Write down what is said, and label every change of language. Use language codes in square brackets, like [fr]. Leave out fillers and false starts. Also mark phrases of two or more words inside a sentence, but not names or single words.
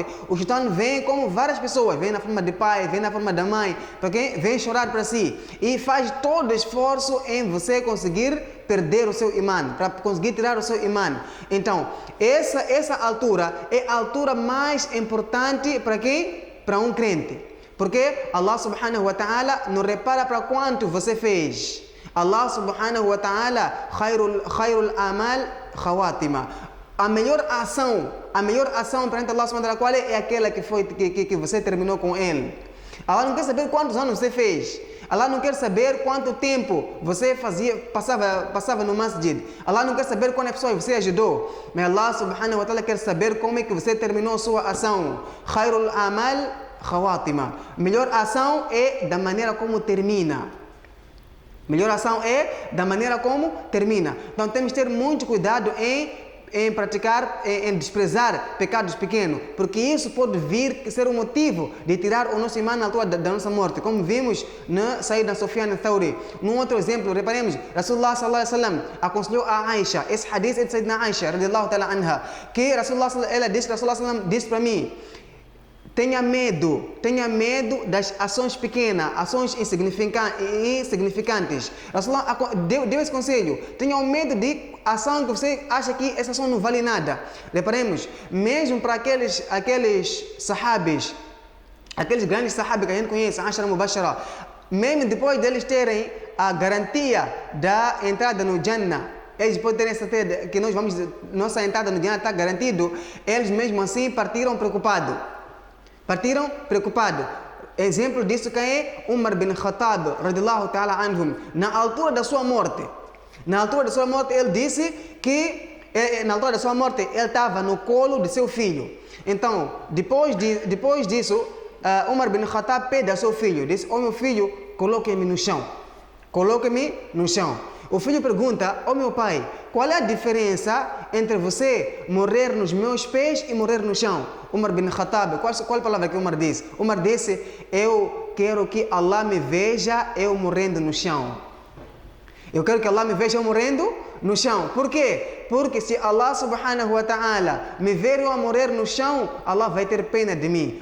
[pt] O shaitan vem como várias pessoas. Vem na forma de pai, vem na forma da mãe. Para quê? Vem chorar para si. E faz todo esforço em você conseguir perder o seu imã, para conseguir tirar o seu imã. Então, essa altura é a altura mais importante para quem? Para um crente. Porque [ar] الله سبحانه وتعالى [pt] não repara para quanto você fez. [ar] الله سبحانه وتعالى خير الأعمال خواتمها. [pt] A melhor ação perante [ar] الله سبحانه وتعالى, [pt] qual é aquela que você terminou com ele. Allah não quer saber quantos anos você fez. Allah não quer saber quanto tempo você passava no masjid. Allah não quer saber quantas pessoas você ajudou. Mas [ar] الله سبحانه وتعالى [pt] quer saber como é que você terminou a sua ação. [ar] خير الأعمال خواتمها. [pt] Melhor ação é da maneira como termina. Melhor ação é da maneira como termina. Então temos que ter muito cuidado em praticar, em desprezar pecados pequenos, porque isso pode vir ser um motivo de tirar o nosso imã na altura da nossa morte, como vimos na saída de Sufyan al-Thawri. Num outro exemplo, reparemos, [ar] رسول الله صلى الله عليه وسلم [pt] aconselhou a Aisha, esse hadith é de Sayyidina Aisha [ar] رضي الله تعالى عنها, [pt] que Rasulullah disse para mim: tenha medo das ações pequenas, ações insignificantes. Rasulullah deu esse conselho: tenha medo de ação que você acha que essa ação não vale nada. Reparemos, mesmo para aqueles sahabis, aqueles grandes sahabis que a gente conhece, [ar] العشرة المبشرة, [pt] mesmo depois deles terem a garantia da entrada no Jannah, eles podem ter essa certeza que nossa entrada no Jannah está garantido, eles mesmo assim partiram preocupados. Exemplo disso que é Umar bin Khattab [ar] رضي الله تعالى عنهم. [pt] Na altura da sua morte, ele disse que ele estava no colo de seu filho. Então, depois disso, Umar bin Khattab pede a seu filho, disse: "Oh meu filho, coloque-me no chão. O filho pergunta: "Oh meu pai, qual é a diferença entre você morrer nos meus pés e morrer no chão?" Umar bin Khattab, qual palavra que Umar disse? Umar disse: "Eu quero que Allah me veja eu morrendo no chão." Eu quero que Allah me veja eu morrendo no chão. Por quê? Porque se [ar] الله سبحانه وتعالى [pt] me ver eu a morrer no chão, Allah vai ter pena de mim.